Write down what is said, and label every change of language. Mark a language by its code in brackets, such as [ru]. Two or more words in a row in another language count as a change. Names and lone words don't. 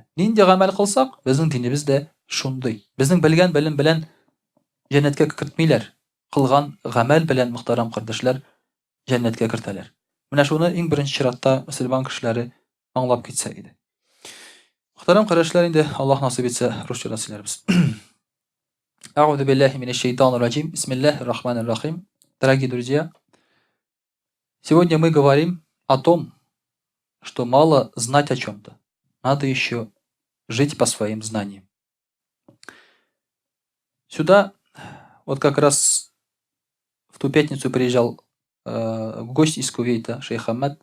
[tt] Нинди гамәл кылсак, безнең динебез дә шундый. Безнең белгән белем белән җәннәткә кертмиләр. Кылган гамәл белән мөхтәрәм кардәшләр җәннәткә кертәләр. Менә шуны иң беренче чиратта мөселман кешеләре аңлап китсә иде. Мөхтәрәм кардәшләр, инде Аллаһ насыйп итсә, русча сөйләрбез. [ar] أعوذ بالله من الشيطان الرجيم. بسم الله الرحمن الرحيم. [ru] Дорогие друзья, сегодня мы говорим о том, что мало знать о чем-то. Надо еще жить по своим знаниям. Сюда вот как раз в ту пятницу приезжал гость из Кувейта, шейх Ахмад.